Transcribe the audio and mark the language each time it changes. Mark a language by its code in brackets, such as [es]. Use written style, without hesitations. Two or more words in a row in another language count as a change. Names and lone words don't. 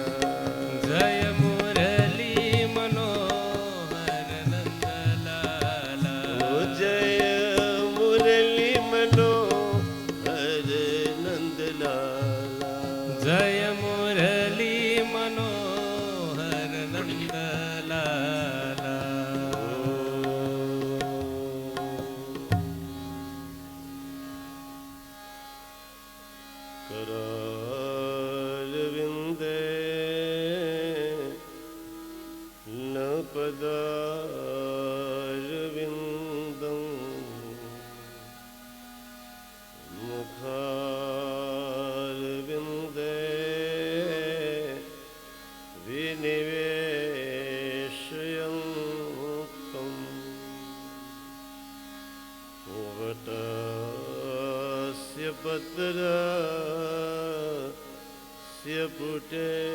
[hi] जय मुरली मनोहर नंदलाला ओ जय मुरली मनोहर नंद लाला जय मुरली मनोहर नंदलाला [sa] करारविन्दे न पदारविन्दम् मुखारविन्दे विनिवेशयन्तम् वटस्य पत्रस्य पुटे